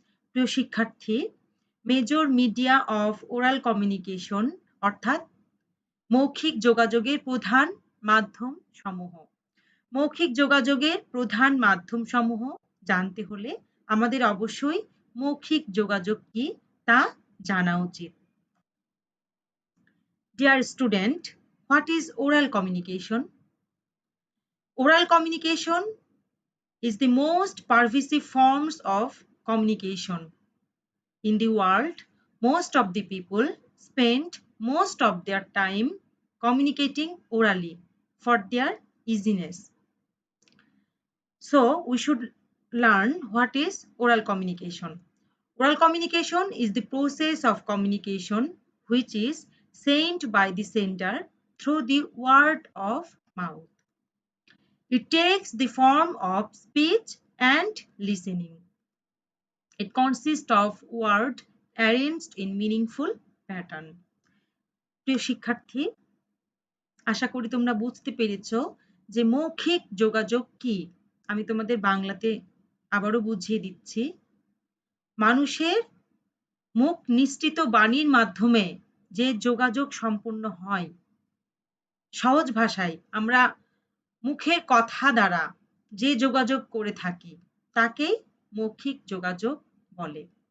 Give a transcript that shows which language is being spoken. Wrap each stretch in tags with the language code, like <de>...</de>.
<bn>প্রিয় শিক্ষার্থী,</bn> <en>major media of oral communication</en> <bn>অর্থাৎ মৌখিক যোগাযোগের প্রধান মাধ্যম সমূহ। মৌখিক যোগাযোগের প্রধান মাধ্যম সমূহ জানতে হলে আমাদের অবশ্যই মৌখিক যোগাযোগ কি তা জানা উচিত।</bn> <en>Dear student, what is oral communication? Oral communication is the most pervasive forms of communication. In the world, most of the people spend most of their time communicating orally for their easiness. So, we should learn what is oral communication. Oral communication is the process of communication which is sent by the sender through the word of mouth. It takes the form of speech and listening. It consists of words arranged in meaningful pattern.</en> <bn>প্রিয় শিক্ষার্থী, আশা করি তোমরা বুঝতে পেরেছো যে মৌখিক যোগাযোগ কি। আমি তোমাদের বাংলাতে আবারও বুঝিয়ে দিচ্ছি। মানুষের মুখ নিঃসৃত বাণীর মাধ্যমে যে যোগাযোগ সম্পন্ন হয়, সহজ ভাষায় আমরা মুখের কথা দ্বারা যে যোগাযোগ করে থাকি তাকেই মৌখিক যোগাযোগ বলে।</bn>